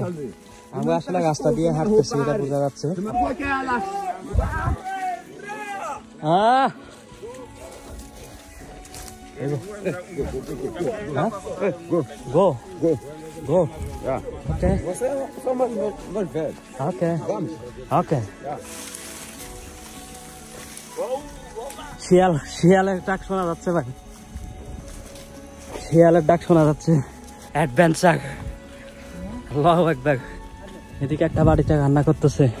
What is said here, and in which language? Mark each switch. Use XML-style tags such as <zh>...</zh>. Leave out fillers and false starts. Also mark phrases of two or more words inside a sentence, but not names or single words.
<bn>আমরা আসলে রাস্তা দিয়ে হাঁটতেছি, এটা বোঝা যাচ্ছে।</bn> <en>Go. Yeah. Okay.</en> <pt>Você é só mais velho.</pt> <en>Okay.</en> <pt>Vamos.</pt> <en>Okay.</en> <bn>শিয়ালের ডাক শোনা যাচ্ছে ভাই, শিয়ালের ডাক শোনা যাচ্ছে। অ্যাডভেঞ্চার, আল্লাহু আকবার। এদিকে একটা বাড়িতে রান্না করতেছে।</bn>